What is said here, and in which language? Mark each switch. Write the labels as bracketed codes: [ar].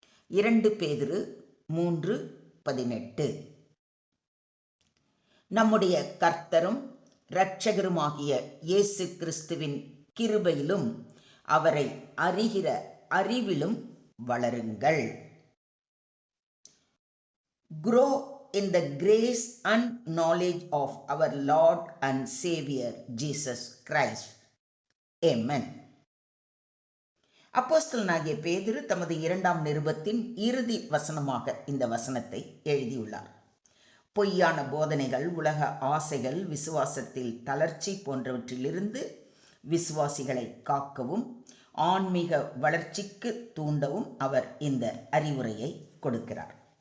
[ta] 2 பேதுரு 3:18. நம்முடைய கர்த்தரும் இரட்சகருமாகிய இயேசு கிறிஸ்துவின் கிருபையிலும் அவரை அறிகிற அறிவிலும் வளருங்கள். [en] Grow in the grace and knowledge of our Lord and Savior Jesus Christ. Amen. [ta] அப்போஸ்தலனாகிய பேதுரு தமது 2ஆம் நிருபத்தின் இறுதி வசனமாக இந்த வசனத்தை எழுதியுள்ளார். பொய்யான போதனைகள், உலக ஆசைகள், விசுவாசத்தில் தளர்ச்சி போன்றவற்றிலிருந்து விசுவாசிகளை காக்கவும் ஆன்மீக வளர்ச்சிக்கு தூண்டவும் அவர் இந்த அறிவுரையை கொடுக்கிறார்.